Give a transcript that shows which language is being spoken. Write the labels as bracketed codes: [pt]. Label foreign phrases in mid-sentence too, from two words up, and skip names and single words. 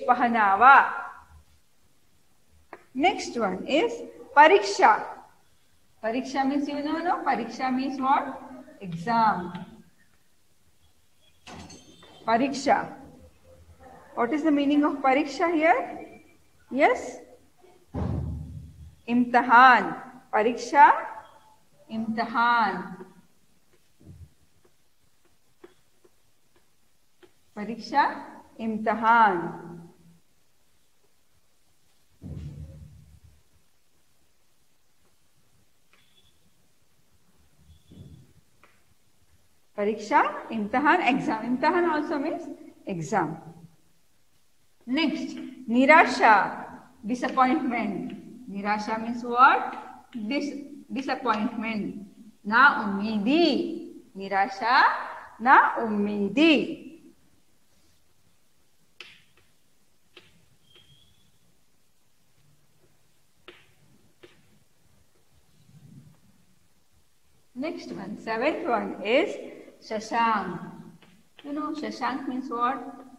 [en] Pahanava. Next one is Pariksha. Pariksha means, you know, no? Pariksha means what? Exam. Pariksha. What is the meaning of Pariksha here? Yes? Imtahan. Pariksha, Imtahan. Pariksha, Imtahan. Pariksha, Imtahan, exam. Imtahan also means exam. Next, Nirasha, disappointment. Nirasha means what? Disappointment. [hi] ना उम्मीदी। निराशा, ना उम्मीदी. [en] Next one, seventh one is Shashank. You know, Shashank means what?